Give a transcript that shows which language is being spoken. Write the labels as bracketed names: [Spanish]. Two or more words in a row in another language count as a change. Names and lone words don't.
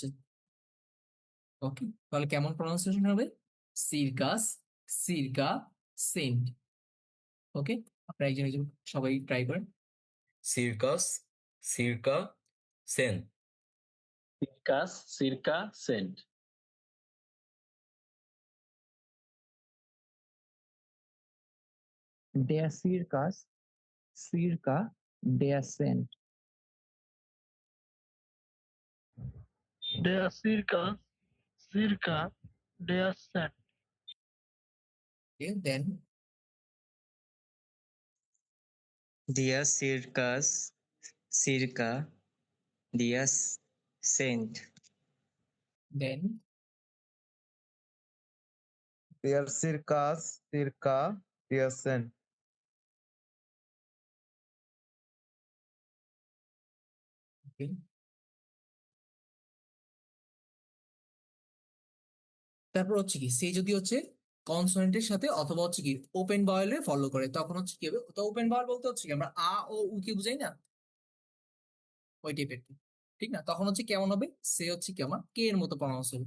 [Bangla] ওকে, তাহলে কেমন প্রনাউন্সিয়েশন হবে, [German] Zirkus, circa, Cent. [Bangla] ওকে, আপনারা একজন একজন সবাই ট্রাই করেন। [German] Zirkus, circa, Cent. Zirkus, circa, Cent. der Circus, circa, der Cent. Der Circus, circa, der Cent. [Bangla] দেন [German] Der Circus, circa, der Cent. [Bangla] দেন [German] Der Circus, circa, der Cent. [Bangla] তারপর হচ্ছে কি সে যদি হচ্ছে কনসোনেন্টের সাথে অথবা হচ্ছে কি ওপেন বাউলে ফলো করে তখন হচ্ছে কি হবে, তো ওপেন বাউল বলতে হচ্ছে কি আমরা আ ও উ কে বুঝাই না, ওই টাইপের, ঠিক না, তখন হচ্ছে কেমন হবে, সে হচ্ছে কি আমার কে এর মতো প্রনাউন্স হবে।